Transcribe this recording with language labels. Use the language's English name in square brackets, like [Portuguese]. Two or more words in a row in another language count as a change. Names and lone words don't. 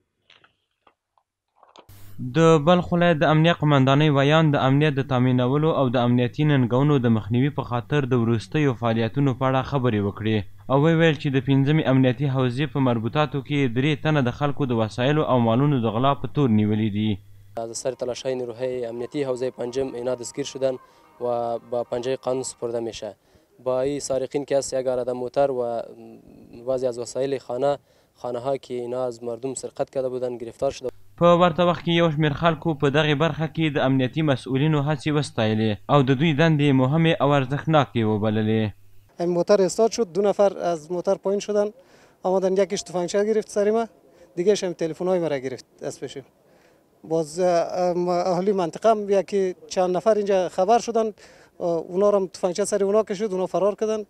[Pashto] د بلخ ولایت د امنیه قمندانۍ ویان د امنیت د تامینولو او د امنیتي ننګونو د مخنیوي په خاطر د وروستیو فعالیتونو په اړه خبرې وکړې او وویل چې د 5مې امنیتي حوزې په مربوطاتو کې 3 تنه د خلکو د وسایلو او مالونو د غلا په تور نیولي دي. [Persian] از اثر تلاش‌های نیروهای امنیتی حوزه 5 اینا دستگیر شدن و با پنجه قانون سپرده میشه. با این سارقین که هست یک عرضه موتر و بعضی از وسایل خانه ها که اینا از مردم سرقت کرده بودن گرفتار شده. [Pashto] په ورته وخت کې یو شمېر خلکو په دغې برخه کې د امنیتي مسؤلینو هڅې وستایلې او د دوی دندې مهمې او ارزښتناکې وبللې. [Persian] این موتر استاد شد، 2 نفر از موتر پایین شدن، آمدن یکیش تفنگچه گرفت سر ما، دیگه‌ش هم تلفن‌های مرا گرفت از پیشم. باز اهلی منطقه هم یکی چند نفر اینجا خبر شدن، اونا رو تفنگچه سر اونا کشید، اونا فرار کردن.